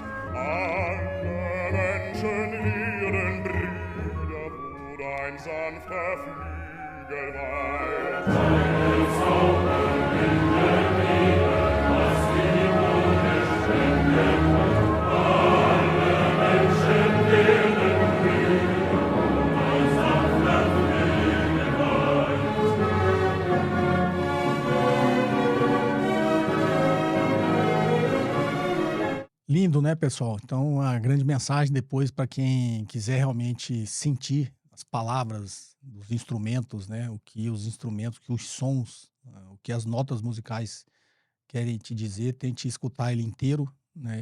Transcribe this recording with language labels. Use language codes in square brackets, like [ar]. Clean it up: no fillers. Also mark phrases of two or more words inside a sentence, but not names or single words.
[de] Alle Menschen werden Brüder, wo dein sanfter Flügel weilt. Deine Zauber binden wieder, was die Mode streng geteilt. Alle Menschen werden Brüder, wo dein sanfter Flügel weilt. [pt] Lindo, né, pessoal? Então, a grande mensagem depois para quem quiser realmente sentir as palavras dos instrumentos, né? O que os instrumentos, que os sons, o que as notas musicais querem te dizer, tente escutar ele inteiro, né?